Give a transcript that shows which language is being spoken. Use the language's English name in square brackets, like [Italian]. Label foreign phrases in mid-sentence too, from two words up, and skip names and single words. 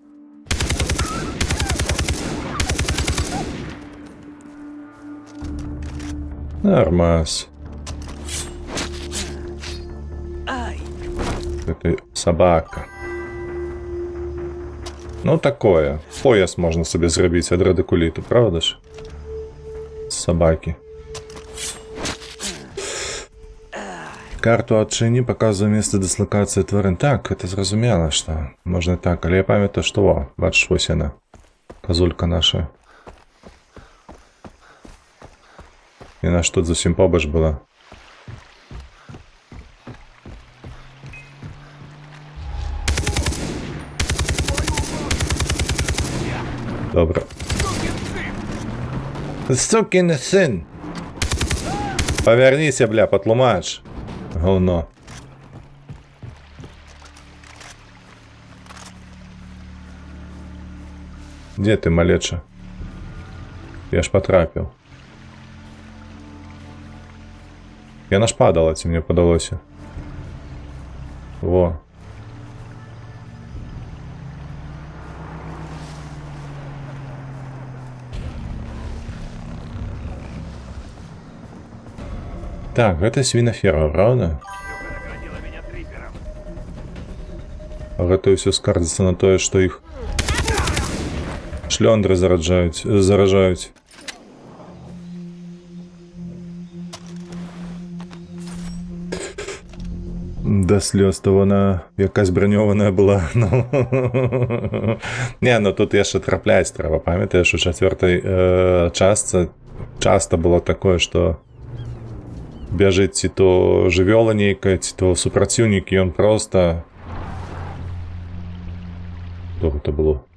[Russian] Нормас. Это собака. [Belarusian] Ну такое. Пояс можна собі зрабіць ад радикуліту, правда ж? [Ukrainian] З собаки. [Belarusian] Карту адчыні паказвае месца дыслакацыі тварын. Так, гэта зразумела, што можна так, але я памятаю, што во, бачыш, вось яна, казулька наша. Яна ж тут зусім побач была. Добра. [Russian] Сукин сын! [Ukrainian] Поверніся, бля, потлумач. [Russian] Говно. Где ты, [Belarusian] малеча? Я ж потрапіў. Яна ж падала, ці мне падалося. Во. Так, гэта свінафера, правда? А гэта ўсё скардзіцца на тое, што іх шлёндры заражаюць. [Russian] Да слёз, [Ukrainian] то вона якась броньованая была. Ну. [Belarusian] Не, ну тут яшчэ трапляць трэба. Памятаеш, у чацвёртай частцы часта было такое, што бяжыць ці то жывёла нейкая, ці то супраціўнік, і ён проста... Што гэта было?